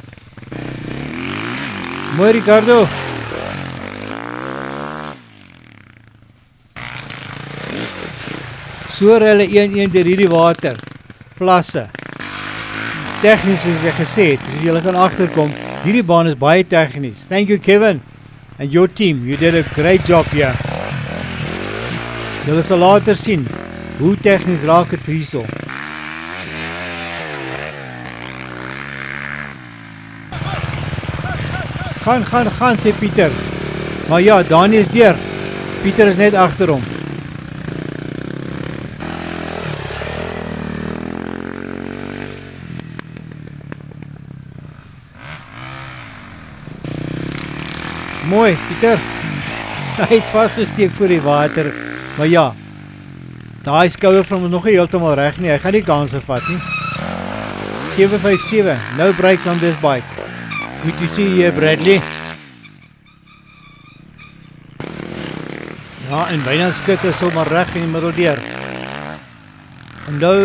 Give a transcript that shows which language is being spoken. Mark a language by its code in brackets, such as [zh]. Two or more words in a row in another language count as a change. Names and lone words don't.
[af] Mooi Ricardo. So hulle 1-1 deur hierdie water. Plasse. Tegnies soos ek gesê het, soos julle kan agterkom, hierdie baan is baie tegnies. [en] Thank you Kevin and your team. You did a great job here. [af] Julle sal later sien hoe tegnies raak het vir hierso. Gaan, sê Pieter. Maar ja, Dani is deur. Pieter is net agter hom. Mooi, Pieter. Hy het vastgesteek voor die water. Maar ja, daai skouer van hom nog nie heeltemal reg nie. Hy gaan nie kanse vat nie. [en] 757, no brakes on this bike. Good to see you, Bradley. [af] Ja, en byna skit is sommer reg in die middel deur.